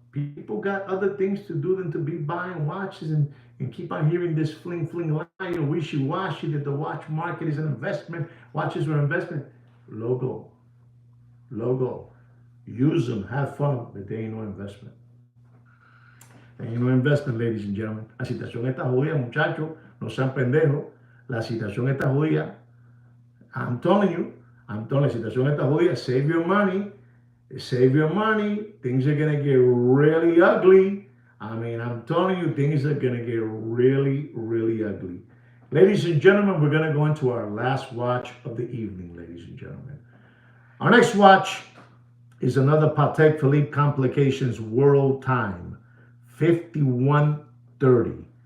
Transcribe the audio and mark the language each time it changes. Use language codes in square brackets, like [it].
[en] People got other things to do than to be buying watches and keep on hearing this fling lie, you know, wishy-washy that the watch market is an investment. Watches are an investment. Logo. Use them, have fun, but they ain't no investment. They ain't no investment, ladies and gentlemen. [es] La situación está jodida, muchachos. No sean pendejos. La situación está jodida. [en] I'm telling you, [es] la situación está jodida. [en] Save your money. Save your money. Things are going to get really ugly. I mean, I'm telling you, things are going to get really, really ugly. Ladies and gentlemen, we're going to go into our last watch of the evening, ladies and gentlemen. Our next watch is another Patek Philippe Complications World Time, 5130.